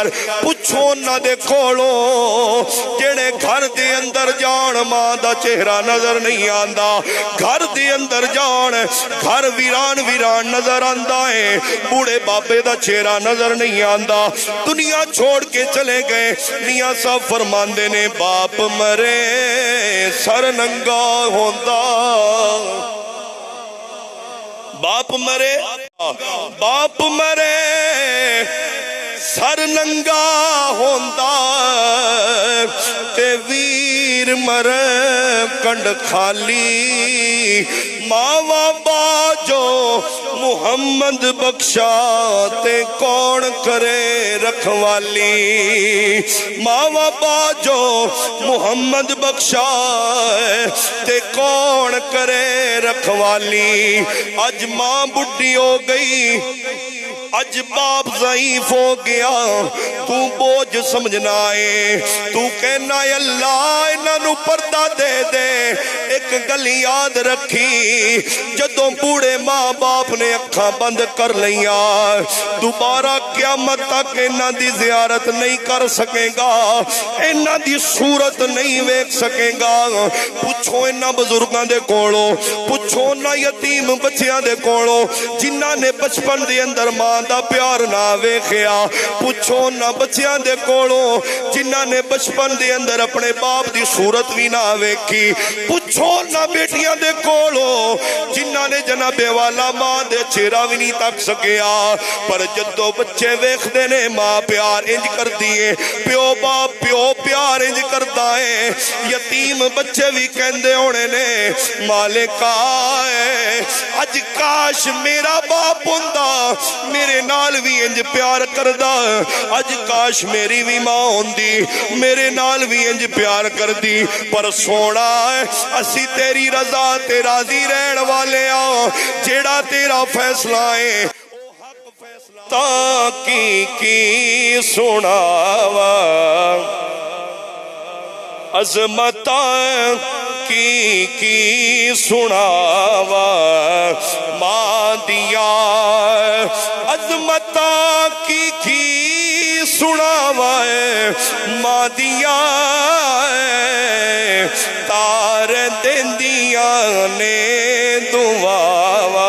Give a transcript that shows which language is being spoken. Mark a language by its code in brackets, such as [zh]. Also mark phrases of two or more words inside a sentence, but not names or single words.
[pa] پچھو نہ دے کھولو جڑے گھر دے اندر جان ماں دا چہرہ نظر نہیں آندا، گھر دے اندر جان گھر ویران ویران نظر آندا ہے، بوڑھے بابے دا چہرہ نظر نہیں آندا، دنیا چھوڑ کے چلے گئے۔ میاں صاحب فرماندے نے باپ مرے سر ننگا ہوندا، باپ مرے باپ مرے سر ننگا ہوندا تے ویر مرے کنڈ خالی۔ ماوا باجو محمد بخشا تے کون کرے رکھوالی، ماوا باجو محمد بخشا تے کون کرے رکھوالی۔ اج ماں بڈھی ہو گئی، اج باپ ضعیف ہو گیا، تو بوجھ سمجھنا ہے، تو کہنا ہے اللہ انہوں پردہ دے دے۔ ایک گل یاد رکھی، جدوں بوڑھے ماں باپ نے اکھاں بند کر لیا دوبارہ قیامت تک انہاں دی زیارت نہیں کر سکے گا، انہاں دی صورت نہیں ویکھ سکے گا۔ پوچھو انہاں بزرگاں دے کولو، پوچھو انہاں یتیم بچیاں دے کولو جنہاں نے بچپن دے اندر ماں دا پیار نہ ویکھیا، پوچھو نہ بچیاں دے کولو جنہاں نے بچپن دے اندر اپنے باپ دی صورت بھی نہ ویکھی، پوچھو نہ بیٹیاں دے کولو جنہاں نے جناب والا ماں دے چہرہ بھی نہیں تک سکیا۔ پر جدو بچے ویکھ دے نے ماں پیار انج کر دیے، پیو باپ پیو پیار انج کردا ہے، یتیم بچے بھی کہندے ہونے نے مالکا اج کاش میرا باپ ہوندا میرے نال بھی انج پیار کردا، اج کاش میری بھی ماں ہوندی میرے نال بھی انج پیار کردی۔ پر سونا اسی تیری رضا تے راضی رہن والے آں، جیڑا تیرا فیصلہ ہے تا کی سناوا، عظمتاں کی سناوا، ماں دیا عظمتاں کی سناوا، ماں دیا تار دیندیاں نے دعاوا۔